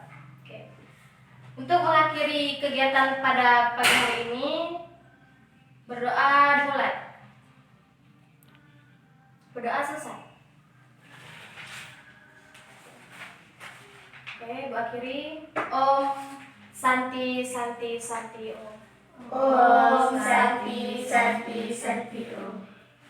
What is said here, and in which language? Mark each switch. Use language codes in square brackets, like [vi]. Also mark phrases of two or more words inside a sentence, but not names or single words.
[id] Oke. Untuk mengakhiri kegiatan pada pagi hari ini, berdoa dimulai. Berdoa selesai. Oke, Ibu akhiri. [sa] Om Santi Santi Santi Om. Om Santi Santi Santi Om.